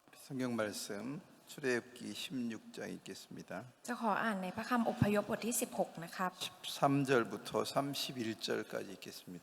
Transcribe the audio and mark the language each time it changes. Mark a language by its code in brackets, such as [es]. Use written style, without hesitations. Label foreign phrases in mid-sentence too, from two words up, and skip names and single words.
[ko] 성경 말씀 출애굽기 16장 읽겠습니다. [th] จะขออ่านในพระคัมภีร์อพยพบทที่16นะครับ [ko] 13절부터 31절까지 읽겠습니다.